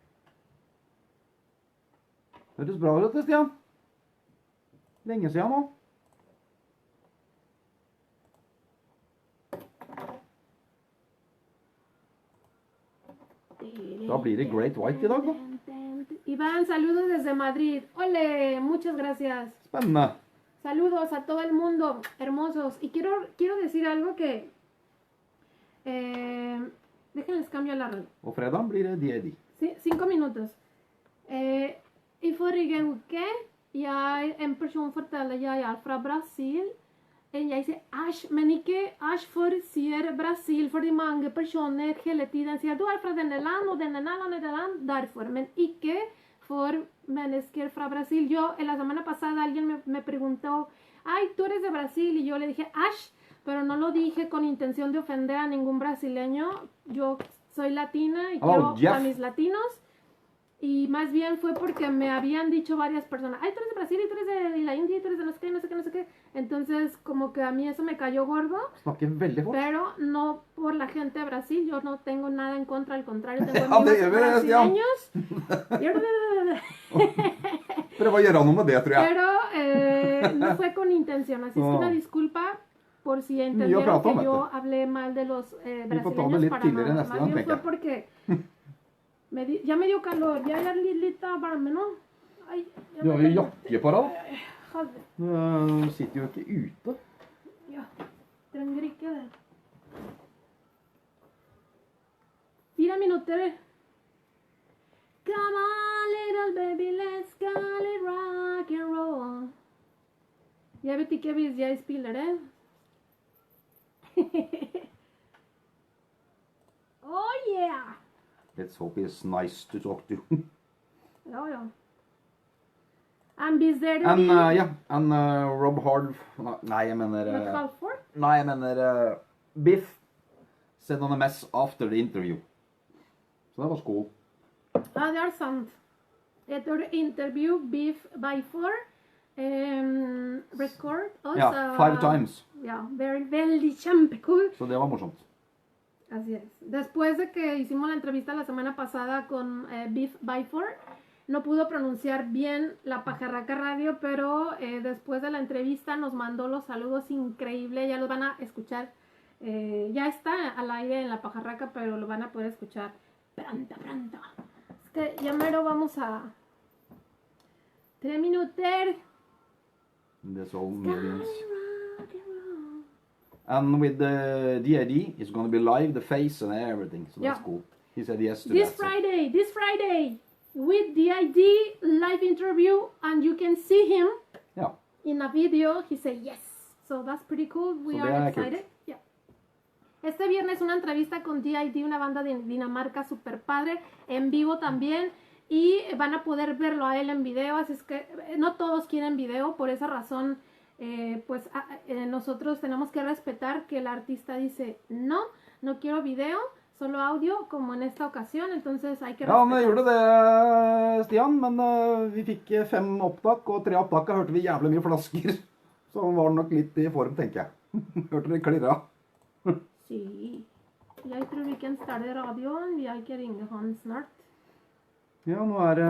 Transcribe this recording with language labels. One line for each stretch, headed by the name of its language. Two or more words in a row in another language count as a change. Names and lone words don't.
Norwegian: Høres bra ut, det, Stian. Lenge siden nå. Da blir det Great White i dag, da.
Spanish: Iván, saludos desde Madrid. Ole, muchas gracias.
Norwegian: Spennende.
Spanish: Saludos a todo el mundo, hermosos. Y quiero decir algo que... déjenles cambio la radio.
Norwegian: Og fredag blir det DID.
Spanish: Sí, 5 minutos.
Norwegian: I forrige uke, en person forteller jeg er fra Brasil. Jeg sier æsj, men ikke æsj for sier Brasil, fordi mange personer hele tiden sier du er fra denne land og denne land, derfor. Men ikke for mennesker fra Brasil.
Spanish: La semana pasada alguien me preguntó, ay, tú eres de Brasil, y yo le dije æsj, pero no lo dije con intención de ofender a ningún brasileño. Yo soy latina y quiero a mis latinos. Y más bien fue porque me habían dicho varias personas, ay, tú eres de Brasil y tú eres de la India y tú eres de no sé qué, no sé qué, no sé qué. Entonces, como que a mí eso me cayó gordo.
Norwegian: Snakker veldig fort.
Spanish: Pero no por la gente de Brasil, yo no tengo nada en contra, al contrario, tengo
Norwegian: Ja, det
Spanish: amigos
Norwegian: gjør vi, Stian.
Spanish: brasileños.
Norwegian: Prøv å gjøre noe med det, tror jeg.
Spanish: Pero no fue con intención, así es que una disculpa por si entendieron que yo hablé mal de los brasileños para nada. Más bien fue porque ya me dio calor, ya
Norwegian: er litt varme nå.
Spanish: Ai,
Norwegian: Du har jo jakke på deg. Hadde. Du sitter jo ikke ute. Ja, trenger ikke det. 4 minutter.
English: Come on, little baby, let's go, let's rock and roll.
Norwegian: Jeg vet ikke hvis jeg spiller det.
English: Let's hope he's nice to talk to.
Norwegian: Ja, ja.
English: And is there the And Rob Hard...
Norwegian: Nei, jeg mener... Halford? Nei, jeg mener Biff
English: sent on a mess after the interview.
Norwegian: Så det var cool. Ja, det er sant. Etter interview, Biff Byford record også. Ja, 5 times. Ja, veldig kjempecool. Så det var morsomt.
Spanish: Así es. Después de que hicimos la entrevista la semana pasada con Biff Byford, no pudo pronunciar bien la Pajarraca Radio, pero después de la entrevista nos mandó los saludos increíbles. Ya los van a escuchar. Ya está al aire en la Pajarraca, pero lo van a poder escuchar pronto, pronto. Es que ya mero vamos a 3 minutter.
English: There's all millions. And with the DID, it's going to be live, the face and everything. So that's cool. He said yes to this that. This Friday, with DID live interview, and you can see him in a video. He said yes. So that's pretty cool. We are excited. Yeah.
Spanish: Este viernes una entrevista con DID, una banda de Dinamarca super padre, en vivo también. Y van a poder verlo a él en video, así es que no todos quieren video, por esa razón pues nosotros tenemos que respetar que el artista dice no quiero video, solo audio, como en esta ocasión, entonces hay que respetar.
Norwegian: Ja, han gjorde det, Stian, men vi fikk 5 opptak, og 3 opptak hørte vi jævlig mye flasker, så han var nok litt I form, tenker jeg. Hørte det klirra. Sí, jeg tror vi kan starte radioen, vi har ikke ringe han snart. Ja, nå det...